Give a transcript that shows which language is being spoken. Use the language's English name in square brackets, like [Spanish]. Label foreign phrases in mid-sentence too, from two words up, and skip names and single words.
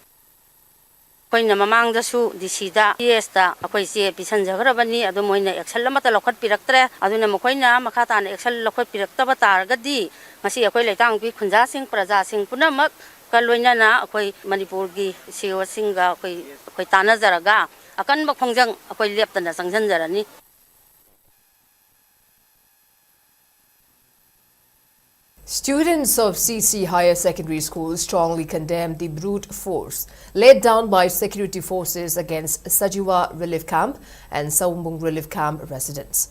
[Manipuri] koina mamang da su disida yesta akoi se pisan jagrabani adu moina action lamata lokhat piraktre aduna mokoina makata na action lokhat pirakta ba targadi masi akoi leitang pi khunja sing praja sing punamak kaloina na akoi manipur gi siwa singa akoi tana jaraga akan ba khongjang akoi leptana sangjan jarani. [English] Students of CC Higher Secondary School strongly condemned the brute force laid down by security forces against Sajiwa Relief Camp and Saumbung Relief Camp residents.